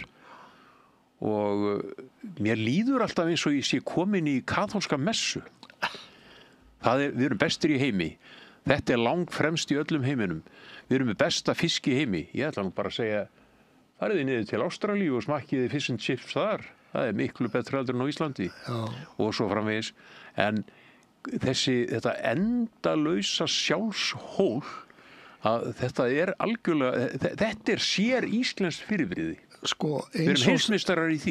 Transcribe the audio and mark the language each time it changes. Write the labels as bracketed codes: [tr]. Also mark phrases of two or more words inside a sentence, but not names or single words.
[is] Og mér líður alltaf eins og ég sé komin í kaþólska messu. Við erum bestir í heimi. þetta er langfremst í öllum heiminum. Við erum með besta fisk í heimi. Ég ætla nú bara að segja, farið þið niður til Ástralíu og smakkiði [en] fish and chips [is] þar. Það er miklu betra heldur en á Íslandi. Já. Og svo framvegis. En þetta endalausa sjálfshól, að þetta er algjörlega, þetta er sér íslenskt fyrirbrigði. Sko, við erum heimsmeistarar í því.